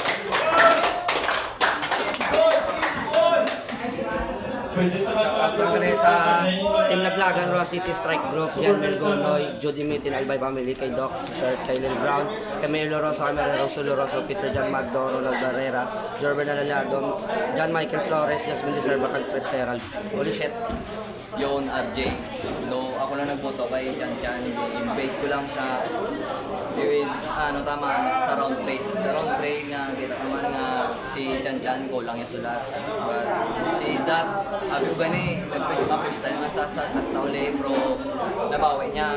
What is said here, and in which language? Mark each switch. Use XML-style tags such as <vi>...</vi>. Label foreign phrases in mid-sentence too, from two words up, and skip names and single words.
<hil>Pagkakali sa Team Naglagan, Roa City Strike Group, Jan Melgonoy, Judy Mitin, Albay Family, kay Doc, Sir Kylin Brown, Camilo Rosso, Camilo Rosso, Rosso, Peter Jan Magdo, Ronald Barrera, Jorben Alalado, John Michael Flores, Jasmine Deserva, kag Fred Serald.</hil> <en>Holy shit.</en> <hil>Yon RJ. No, ako lang nagboto kay Chan Chan. Based base ko lang sa tama sa round 3. Sa round 3 nga kita naman nga si Chan Chan ko lang yung sulat. But si Zat, abi ko gani, nag-press tayo nga sa Zat hasta uli, pero nabawi niya.</hil>